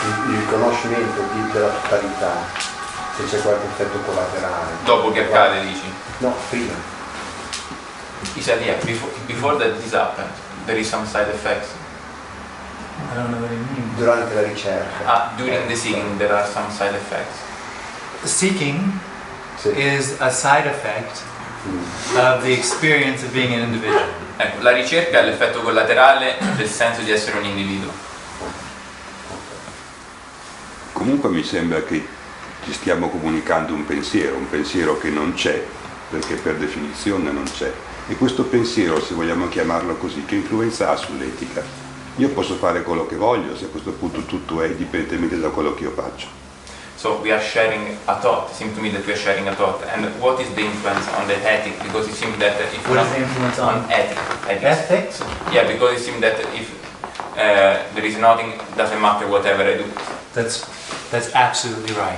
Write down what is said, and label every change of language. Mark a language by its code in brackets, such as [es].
[it] Il riconoscimento della totalità, se c'è qualche effetto collaterale. Dopo che accade, dici? No, prima. [en] He said, yeah, before that this happens, there is some side effects. I don't know what you mean. [it] Durante la ricerca. [en] During the seeking, there are some side effects. Seeking [it] Sì. [en] is a side effect of the experience of being an individual. [it] Ecco, la ricerca è l'effetto collaterale del senso di essere un individuo. Comunque mi sembra che ci stiamo comunicando un pensiero che non c'è, perché per definizione non c'è. E questo pensiero, se vogliamo chiamarlo così, che influenza ha sull'etica? Io posso fare quello che voglio, se a questo punto tutto è indipendentemente da quello che io faccio. [en] So we are sharing a thought. It seems to me that we are sharing a thought. And what is the influence on the ethic? Because it seems that if What is the influence on ethics. ethics? Yeah, because it seems that if there is nothing, it doesn't matter whatever I do. That's absolutely right.